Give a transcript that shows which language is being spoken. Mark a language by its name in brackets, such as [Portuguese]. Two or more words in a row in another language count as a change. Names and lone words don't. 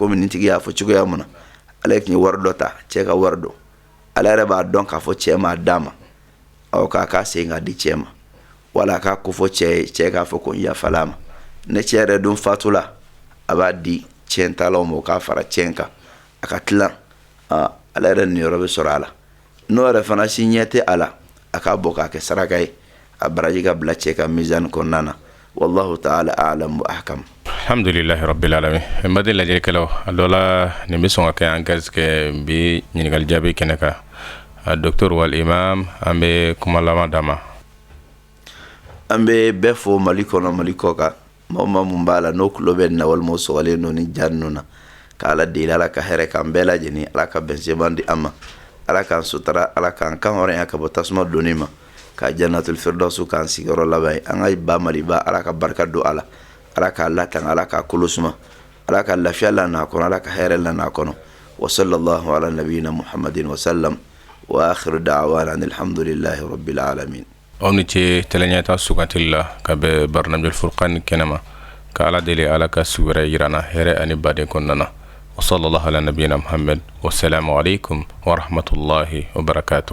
[Bambara] komi nin tigi y'a fɔ cogoya mun na ale tun ye wari dɔ ta cɛ ka wari dɔn ale yɛrɛ b'a dɔn k'a fɔ cɛ m'a d'a ma k'a segin k'a di cɛ ma wala a k'a ko fɔ cɛ ye cɛ k'a fɔ ko n yafala a ma ne cɛ yɛrɛ dun fatula a b'a di cɛn talaw ma o k'a fara cɛn kan a ka tilan ale yɛrɛ niyɔrɔ bɛ sɔrɔ a la n'o yɛrɛ fana si ɲɛ tɛ a la a k'a bɔ k'a kɛ saraka ye a baraji ka bila cɛ ka mizani kɔnɔna na [Arabic] والله تعالى أعلم وأحكم. الحمد لله رب العالمين. [Bambara] Mbadi lajɛ kɛlaw a dɔ la nin bɛ sɔn ka kɛ an garisigɛ bi ɲininkali jaabi kɛnɛ kan docteur wal imam an bɛ kuma laban d'a ma. An bɛ bɛɛ fɔ Mali kɔnɔ Mali kɔ kan maa o maa mun b'a la n'o tulo bɛ nin na walima o sɔgɔlen don ni ja ninnu na k'Ala deli Ala ka hɛrɛ k'an bɛɛ lajɛlen Ala ka bɛnsɛman di an ma Ala k'an sutura Ala k'an kan hɔrɔnya ka bɔ tasuma donni ma ka [Arabic] جنة الفردوس [Bambara] k'an sigiyɔrɔ laban ye an ka ba Maliba Ala ka barika don a la Ala k'a latanga Ala k'a kolo suma Ala ka lafiya la n'a kɔnɔ Ala ka hɛrɛ la n'a kɔnɔ [Arabic] وصلى الله على نبينا محمد وسلم وآخر دعوانا الحمد لله رب العالمين. [Bambara] aw ni ce tɛlɛɲɛta sugantili la ka bɛ Barnamjul Furqan kɛnɛma ka Ala deli Ala ka sugu wɛrɛ yirana hɛrɛ ani baden kɔnɔna na [Arabic] وصلى الله على نبينا محمد والسلام عليكم ورحمة الله وبركاته.